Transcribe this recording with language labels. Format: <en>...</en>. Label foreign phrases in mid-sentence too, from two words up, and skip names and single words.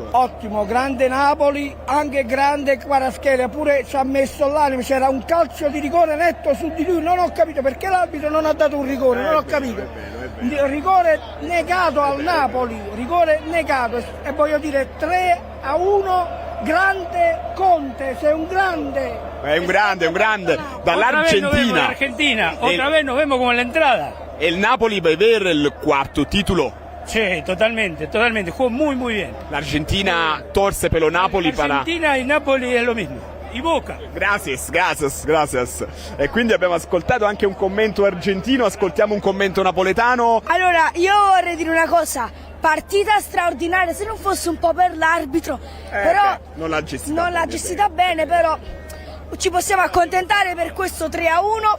<it>Ottimo, grande Napoli, anche grande Kvaratskhelia, pure ci ha messo l'anima, c'era un calcio di rigore netto su di lui, non ho capito perché l'arbitro non ha dato un rigore, non ho capito. Rigore negato al Napoli, rigore negato, e voglio dire 3-1. Grande Conte, sei un grande. È un grande. Dall'Argentina.</it> <es>Otra vez nos vemos como en la entrada.</es> <it>E il Napoli va a avere il quarto titolo.</it> <es>Sí, totalmente, jugó muy bien.</es> <it>L'Argentina torce per lo Napoli Argentina e Napoli è</it> <es>lo mismo.</es> <it>I Boca.</it> <es>Gracias.</es> <it>E quindi abbiamo ascoltato anche un commento argentino, ascoltiamo un commento napoletano. Allora, io vorrei dire una cosa. Partita straordinaria, se non fosse un po' per l'arbitro, però non l'ha gestita bene, però ci possiamo accontentare per questo 3-1.</it>